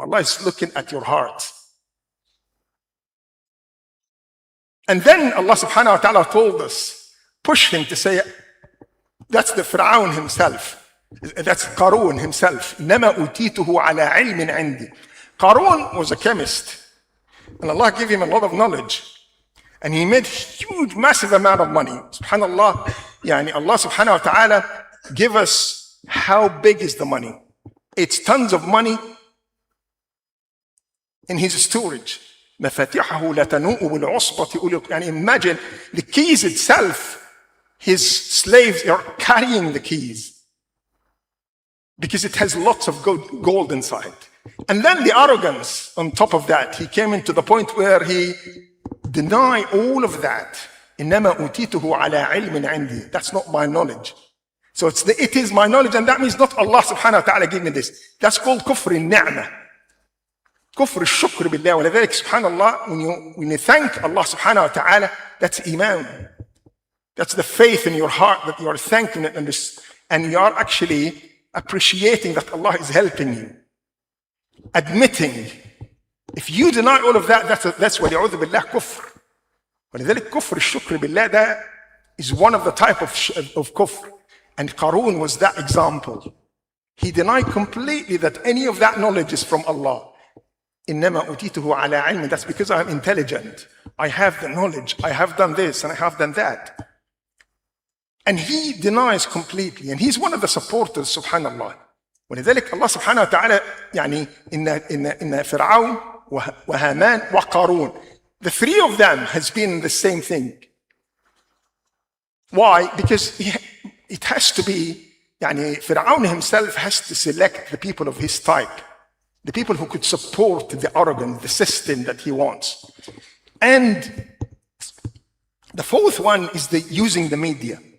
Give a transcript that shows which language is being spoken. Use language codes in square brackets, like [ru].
[en] Allah is looking at your heart. And then Allah subhanahu wa ta'ala told us, push him to say, that's the Fir'aun himself. That's Qarun himself. [ar] إنما أوتيته على علم عندي. [en] Qarun was a chemist. And Allah gave him a lot of knowledge. And he made huge, massive amount of money. Subhanallah. Yani Allah subhanahu wa ta'ala give us how big is the money. It's tons of money in his storage. [ar] مفاتيحه لا تنوء بالعصبة أولي. [en] Yani imagine the keys itself, his slaves are carrying the keys because it has lots of gold inside. And then the arrogance on top of that, he came into the point where he denied all of that. [ar] إنما أوتيته على علم عندي. [en] That's not my knowledge. So it is my knowledge, and that means not Allah subhanahu wa ta'ala gave me this. That's called kufr al-ni'mah. Kufr al-shukr billah. ولذلك subhanallah, when you thank Allah subhanahu wa ta'ala, that's iman. That's the faith in your heart that you are thanking it, and you are actually appreciating that Allah is helping you. Admitting. If you deny all of that, that's وَلِعُوذُ بِاللَّهِ كُفْرٍ. ولذلك كفر الشكر بالله, that is one of the type of kufr. And Qarun was that example. He denied completely that any of that knowledge is from Allah. [ar] إِنَّمَا أُوتِيتُهُ عَلَىٰ عِلْمٍ. [en] That's because I'm intelligent. I have the knowledge. I have done this and I have done that. And he denies completely. And he's one of the supporters, subhanallah. [ar] ولذلك الله سبحانه وتعالى يعني إن فرعون وهامان وقارون, the 3 of them has been the same thing. [en] Why? Because it has to be, يعني Fir'aun himself has to select the people of his type, the people who could support the arrogance, the system that he wants. And the 4th one is using the media.